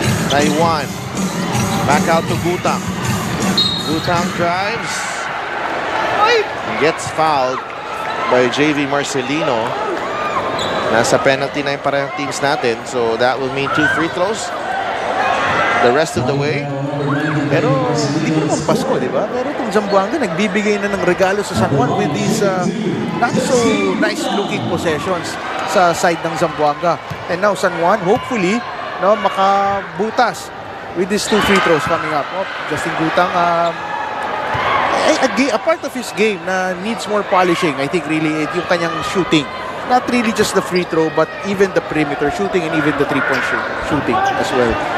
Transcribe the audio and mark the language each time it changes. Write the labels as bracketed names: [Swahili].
[English] Taiwan. Back out to Gutang. Gutang drives. Gets fouled by [Filipino] JV Marcelino. Nasa penalty na yung parehong teams natin. [English] So that will mean 2 free throws the rest of the way. [Filipino] Pero hindi mo naman Pasko, di ba? Pero itong Zamboanga nagbibigay na ng regalo sa San Juan [English] with these not so nice looking possessions [Filipino] sa side ng Zamboanga. [English] And now San Juan, hopefully, [Filipino] makabutas [English] with these 2 free throws coming up. Justin Gutang, a part of his game na needs more polishing. I think really [Filipino] yung kanyang [English] shooting. Not really just the free throw, but even the perimeter shooting and even the 3-point shooting as well.